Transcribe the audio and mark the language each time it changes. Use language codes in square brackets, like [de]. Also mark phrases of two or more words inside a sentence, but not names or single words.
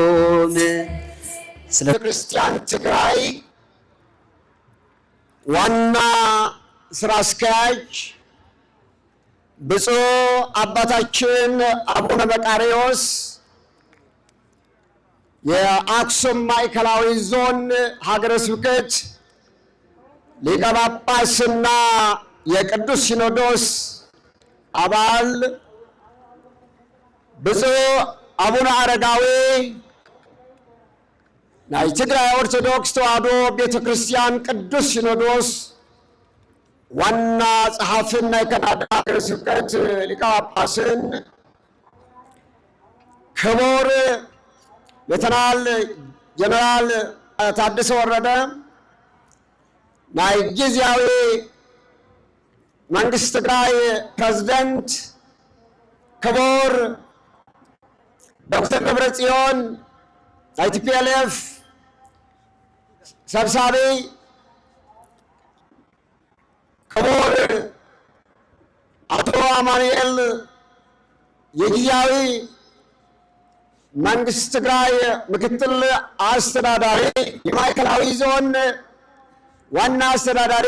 [am] ስለ ክርስቲያን ትግራይ ዋና ስራ አስኪያጅ ብፁዕ አባታችን አቡነ መቃርዮስ የአክሱም ማዕከላዊ ዞን ሀገረ ስብከት ሊቀ ጳጳስና የቅዱስ ሲኖዶስ አባል [ti] ብፁዕ አቡነ አረጋዊ ናይ ትግራይ ኦርቶዶክስ ተዋሕዶ ቤተ ክርስቲያን ቅዱስ ሲኖዶስ ዋና ጸሐፊን ናይ ካናዳ ሀገረ ስብከት ሊቀ ጳጳስን ክቡር ሌተናል ጀነራል ታደሰ ወረደ ናይ ጊዜያዊ መንግስት ትግራይ ፕሬዝዳንት ክቡር ዶክተር ደብረጽዮን ናይ ቲፒኤልኤፍ ሰብሳቢ ክቡር አቶ አማኑኤል የጊዜያዊ [am] መንግስት ትግራይ ምክትል አስተዳዳሪ የማዕከላዊ ዞን ዋና አስተዳዳሪ